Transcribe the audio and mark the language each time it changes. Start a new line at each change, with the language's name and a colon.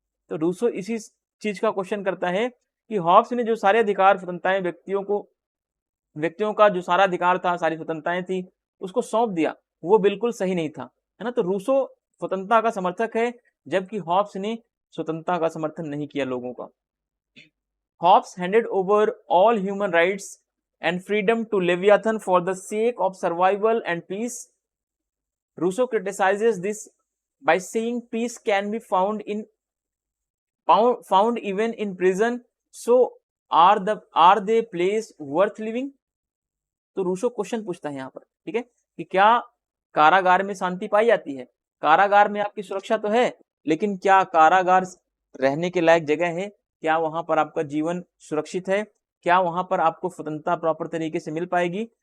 Hindi: तो रूसो इसी चीज का क्वेश्चन करता है कि हॉब्स ने जो सारे अधिकार स्वतंत्रताएं व्यक्तियों का जो सारा अधिकार था, सारी स्वतंत्रताएं थी, उसको सौंप दिया, वो बिल्कुल सही नहीं था, है ना। तो रूसो स्वतंत्रता का समर्थक है, जबकि हॉब्स ने स्वतंत्रता का समर्थन नहीं किया लोगों का।
English: Hobbes handed over all human rights and freedom to Leviathan for the sake of survival and peace. Rousseau criticises this by saying peace can be found even in prison, so are they place worth living।
Hindi: तो Rousseau question पूछता है यहाँ पर, ठीक है, कि क्या कारागार में शांति पाई जाती है? कारागार में आपकी सुरक्षा तो है, लेकिन क्या कारागार रहने के लायक जगह है? क्या वहां पर आपका जीवन सुरक्षित है? क्या वहां पर आपको स्वतंत्रता प्रॉपर तरीके से मिल पाएगी?